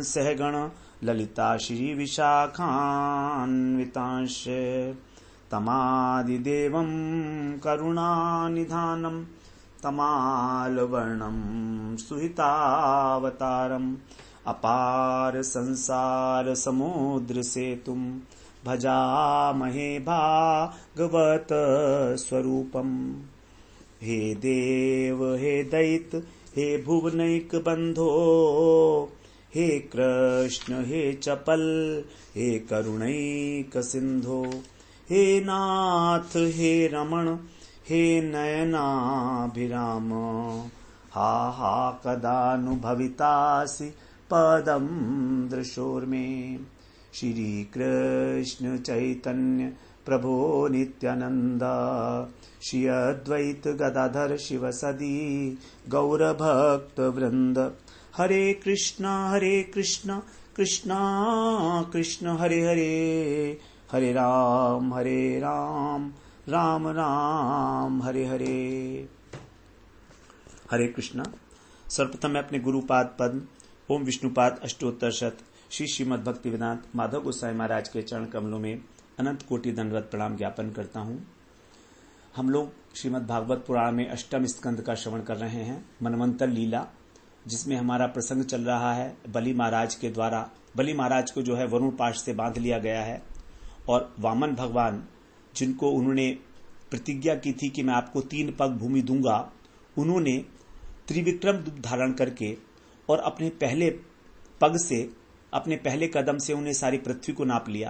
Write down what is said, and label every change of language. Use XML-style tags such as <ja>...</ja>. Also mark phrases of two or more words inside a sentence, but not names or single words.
<sa>सहगण ललिता श्रीविशाखान्वितांश्च तमादिदेवं करुणानिधानं तमालवर्णं सुहितावतारम् अपार संसार समुद्र सेतुं भजामहे भागवत स्वरूपम्। हे देव हे दैत हे भुवनैक बंधो हे कृष्ण हे चपल हे करुणैक सिंधो हे नाथ हे रमण हे नयनाभिराम हा हा कदा नु भवितासि पदं दृशोर्मे। श्री कृष्ण चैतन्य प्रभो नित्यानंद श्री अद्वैत गदाधर शिवसदी गौरभक्त वृंद। हरे कृष्णा कृष्ण कृष्ण हरे हरे हरे राम राम राम हरे हरे। हरे कृष्णा।</sa> <hi>सर्वप्रथम मैं अपने गुरुपाद पद्म ओम विष्णुपाद अष्टोत्तर शत श्री श्रीमद् भक्ति वेदांत माधव गोसाई महाराज के चरण कमलों में अनंत कोटि दंडवत प्रणाम ज्ञापन करता हूँ। हम लोग श्रीमद् भागवत पुराण में अष्टम स्कंद का श्रवण कर रहे हैं, मनवंतर लीला, जिसमें हमारा प्रसंग चल रहा है बलि महाराज के द्वारा। बलि महाराज को जो है वरुण पाश से बांध लिया गया है और वामन भगवान, जिनको उन्होंने प्रतिज्ञा की थी कि मैं आपको 3 पग भूमि दूंगा, उन्होंने त्रिविक्रम रूप धारण करके और अपने पहले पग से, अपने पहले कदम से उन्हें सारी पृथ्वी को नाप लिया।</hi>